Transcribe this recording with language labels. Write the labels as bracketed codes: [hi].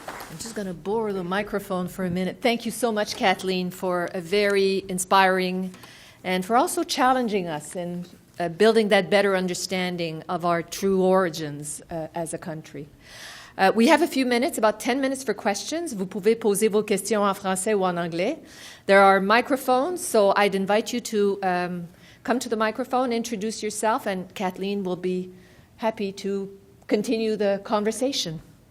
[en] I'm just going to borrow the microphone for a minute. Thank you so much, Kathleen, for a very inspiring and for also challenging us in building that better understanding of our true origins as a country. We have a few minutes, about 10 minutes for questions. [fr] Vous pouvez poser vos questions en français ou en anglais. [en] There are microphones, so I'd invite you to come to the microphone, introduce yourself, and Kathleen will be happy to continue the conversation.